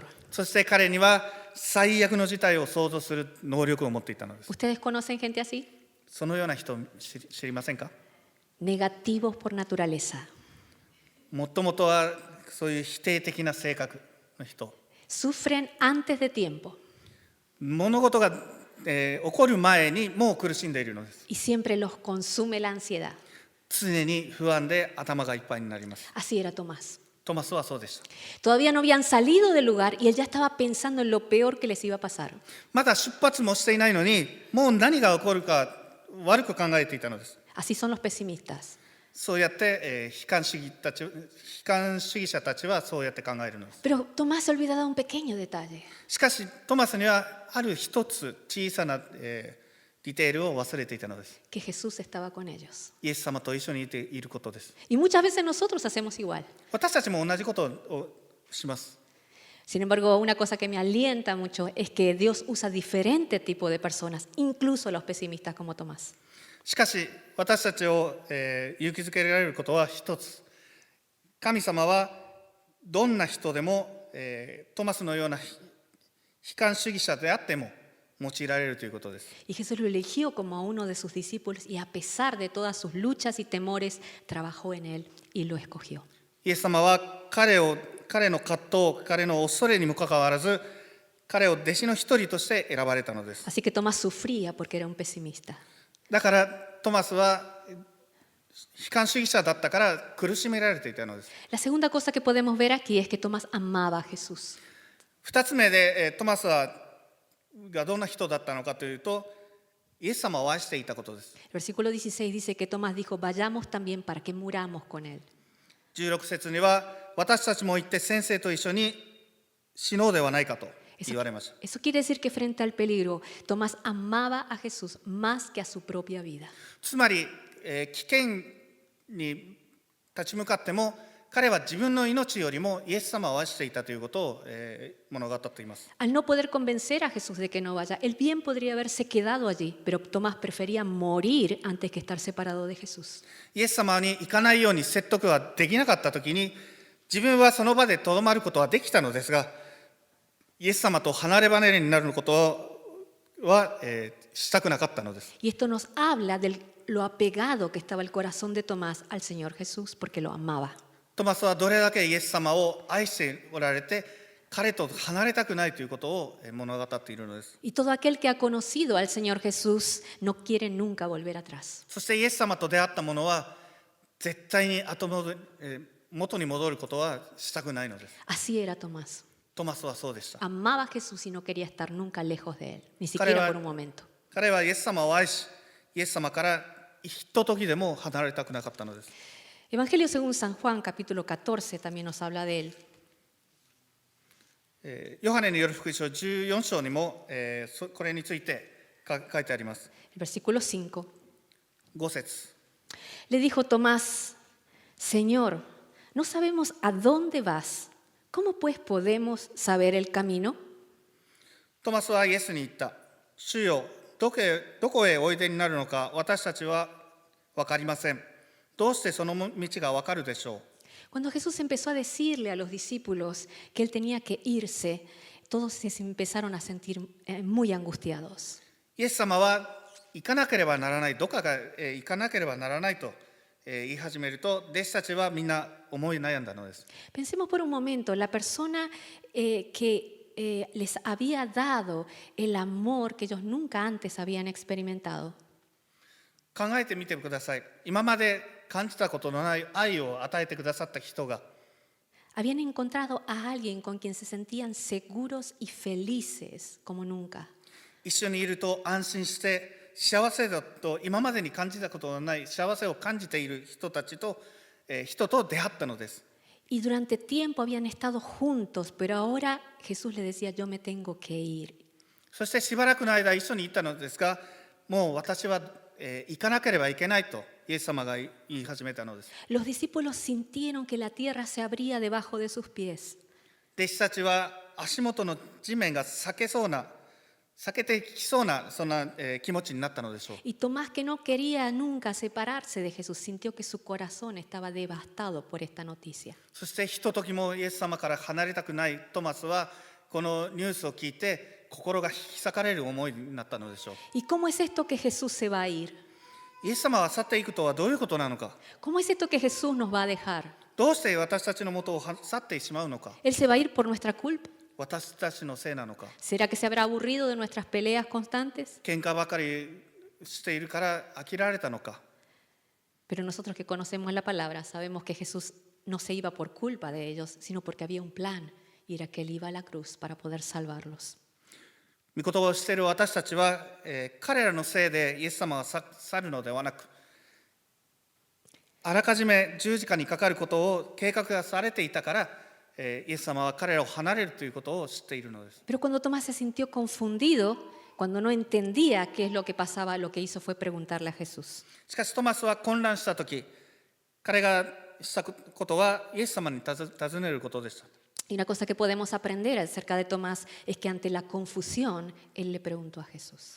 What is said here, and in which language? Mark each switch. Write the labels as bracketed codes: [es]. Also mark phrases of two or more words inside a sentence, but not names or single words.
[ja] そして彼には最悪の事態を想像する能力を持っていたのです。 [es] ¿Ustedes conocen gente así? [ja] そのような人を知りませんか？ [es] Negativos por naturaleza. [ja] もともとはそういう否定的な性格の人。 [es] Sufren antes de tiempo [ja] 物事が起こる前にもう苦しんでいるのです。 [es] y siempre los consume la ansiedad. [ja] 常に不安で頭がいっぱいになります。 [es] Así era Tomás. [ja] トマスはそうでした。 [es] Todavía no habían salido del lugar y él ya estaba pensando en lo peor que les iba a pasar. [ja] まだ出発もしていないのに、もう何が起こるか悪く考えていたのです。 [es] Así son los pesimistas. [ja] そうやって、悲観主義者たちはそうやって考えるのです。 [es] Pero Tomás se olvidaba de un pequeño detalle. [ja] しかしトマスにはある一つ小さな、ディテールを忘れていたのです。 [es] Que Jesús estaba con ellos. [ja] イエス様と一緒にいていることです。 [es] Y muchas veces nosotros hacemos igual. [ja] 私たちも同じことをします。 [es] Sin embargo, una cosa que me alienta mucho es que Dios usa diferente tipo de personas, incluso los pesimistas como Tomás. [ja] しかし私たちを、勇気づけられることは一つ。神様はどんな人でも、トマスのような悲観主義者であっても用いられるということです。 [es] Y Jesús lo eligió como a uno de sus discípulos y a pesar de todas sus luchas y temores, trabajó en él y lo escogió. [ja] イエス様は彼の葛藤、彼の恐れにもかかわらず、彼を弟子の一人として選ばれたのです。 [es] Así que Tomás sufría porque era un pesimista. [ja] だからトマスは悲観主義者だったから苦しめられていたのです。 [es] La segunda cosa que podemos ver aquí es que Tomás amaba a Jesús. [ja] 二つ目でトマスがどんな人だったのかというと、イエス様を愛していたことです。 [es] El versículo 16 dice que Tomás dijo, vayamos también para que muramos con él. [ja] 16 節には、私たちも行って先生と一緒に死のうではないかと言われました。 [es] Eso quiere decir que frente al peligro, Tomás amaba a Jesús más que a su propia vida. [ja] つまり、危険に立ち向かっても、彼は自分の命よりもイエス様を愛していたということを、物語っています。 [es] Al no poder convencer a Jesús de que no vaya, él bien podría haberse quedado allí, pero Tomás prefería morir antes que estar separado de Jesús. [ja] イエス様に行かないように説得はできなかったときに、自分はその場でとどまることはできたのですが、イエス様と離れ離れになることは、したくなかったのです。 [es] Y esto nos habla de lo apegado que estaba el corazón de Tomás al Señor Jesús porque lo amaba. [ja] トマスはどれだけイエス様を愛しておられて、彼と離れたくないということを物語っているのです。 [es] Y todo aquel que ha conocido al Señor Jesús no quiere nunca volver atrás. [ja] そしてイエス様と出会った者は、絶対に元に戻ることはしたくないのです。 [es] Así era Tomás. [ja] トマスはそうでした。 [es] Amaba a Jesús y no quería estar nunca lejos de él, ni siquiera por un momento. [ja] 彼はイエス様を愛し、イエス様からひとときでも離れたくなかったのです。 [es] Evangelio según San Juan, capítulo 14, también nos habla de él. [ja] ヨハネによる福音書14章にも、これについて書いてあります。 [es] El versículo 5. [ja] 5節。 [es] Le dijo Tomás, Señor, no sabemos a dónde vas. ¿Cómo pues podemos saber el camino? [ja] トマスはイエスに言った。主よ、どこへおいでになるのか私たちは分かりません。どうしてその道が分かるでしょう。 [es] Cuando Jesús empezó a decirle a los discípulos que él tenía que irse, todos se empezaron a sentir muy angustiados. [ja] イエス様は行かなければならない、どこかへ行かなければならないと言い始めると、弟子たちはみんな思い悩んだのです。 [es] Pensemos por un momento, la persona que les había dado el amor que ellos nunca antes habían experimentado. [ja] 考えてみてください。今まで感じたことのない愛を与えてくださった人が、 [es] Habían encontrado a alguien con quien se sentían seguros y felices como nunca. [ja] 一緒にいると安心して幸せだと今までに感じたことのない幸せを感じている人たちと人と出会ったのです。 [es] Y durante tiempo habían estado juntos, pero ahora Jesús le decía, yo me tengo que ir. [ja] そしてしばらくの間一緒に行ったのですが、もう私は、行かなければいけないとイエス様が言い始めたのです。 [es] Los discípulos sintieron que la tierra se abría debajo de sus pies. [ja] 弟子たちは足元の地面が裂けてきそうなそんな、気持ちになったのでしょう。 [es] Y Tomás, que no quería nunca separarse de Jesús, sintió que su corazón estaba devastado por esta noticia. [ja] そしてひとときもイエス様から離れたくないトマスはこのニュースを聞いて心が引き裂かれる思いになったのでしょう。 [es] ¿Y cómo es esto que Jesús se va a ir? [ja] イエス様は去っていくとはどういうことなのか。 [es] ¿Cómo es esto que Jesús nos va a dejar? [ja] どうして私たちのもとを去ってしまうのか。 [es] ¿Él se va a ir por nuestra culpa? [ja] 私たちのせいなのか。 [es] ¿Será que se habrá aburrido de nuestras peleas constantes? [ja] 喧嘩ばかりしているから飽きられたのか。 [es] Pero nosotros que conocemos la palabra sabemos que Jesús no se iba por culpa de ellos, sino porque había un plan y era que Él iba a la cruz para poder salvarlos. [ja] 御言葉をしている私たちは、彼らのせいでイエス様が去るのではなく、あらかじめ十字架にかかることを計画がされていたから、イエス様は彼らを離れるということを知っているのです。 [es] Pero cuando Tomás se sintió confundido, cuando no entendía qué es lo que pasaba, lo que hizo fue preguntarle a Jesús. [ja] しかしトマスは混乱したとき、彼がしたことはイエス様に尋ねることでした。 [es] Y una cosa que podemos aprender acerca de Tomás es que ante la confusión, él le preguntó a Jesús.